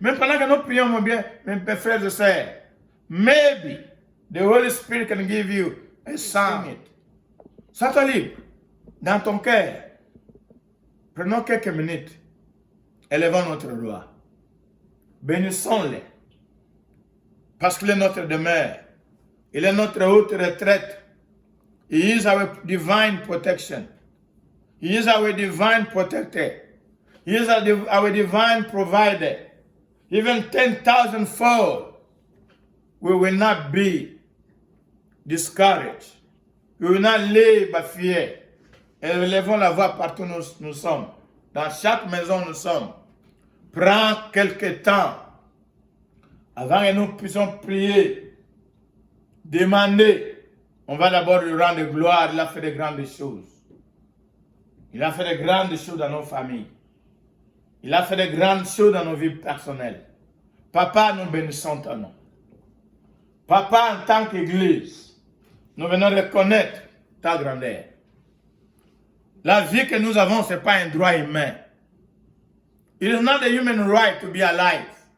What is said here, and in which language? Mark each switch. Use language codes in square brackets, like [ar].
[fr] Même pendant que nous prions, mon bien, mes frères et sœurs, [en] maybe the Holy Spirit can give you a song. [fr] Sois libre dans ton cœur. Prenons quelques minutes. Élevons notre roi. Bénissons-le. Parce qu'il est notre demeure. Il est notre haute retraite. [en] He is our divine protection. He is our divine protector. He is our divine provider. Even 10,000-fold, we will not be discouraged. We will not live by fear. [fr] Élevons la voix partout où nous sommes. Dans chaque maison où nous sommes. Prends quelque temps avant que nous puissions prier, demander. On va d'abord lui rendre gloire. Il a fait de grandes choses. Il a fait de grandes choses dans nos familles. Il a fait de grandes choses dans nos vies personnelles. Papa, nous bénissons ton nom. Papa, en tant qu'Église, nous venons reconnaître ta grandeur. La vie que nous avons, ce n'est pas un droit humain. [en] It is not a human right to be alive.